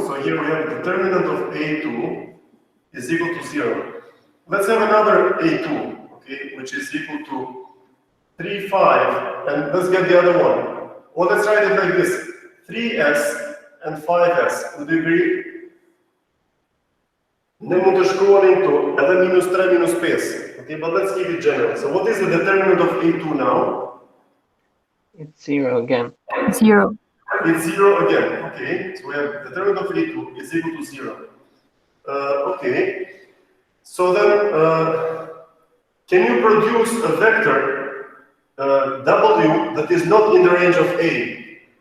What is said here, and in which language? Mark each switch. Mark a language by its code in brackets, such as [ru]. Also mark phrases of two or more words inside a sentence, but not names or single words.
[en] So here we have the determinant of A2 is equal to 0. Let's have another A2, okay, which is equal to 3, 5, and let's get the other one. Well, let's write it like this, 3s and 5s. Would you agree? [sq] Ne mund të shkruanin këtu edhe minus 3 minus 5. [en] Okay, but let's keep it general. So what is the determinant of A2 now? It's 0 again. 0. It's 0 again. Okay, so we have the determinant of A2 is equal to 0. Okay, so then can you produce a vector W that is not in the range of A?